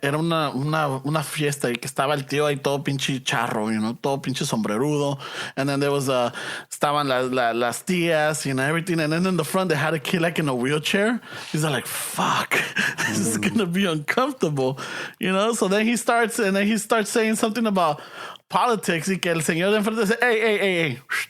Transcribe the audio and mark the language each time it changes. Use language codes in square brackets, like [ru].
[es] Era una fiesta y que estaba el tío ahí todo pinche charro, [en] you know, [es] todo pinche sombrerudo. [en] And then there was [es] estaban las tías, [en] you know, everything. And then in the front they had a kid like in a wheelchair. He's like, fuck, this is gonna be uncomfortable, you know. So then he starts saying something about politics. [es] Y que el señor de enfrente dice, hey.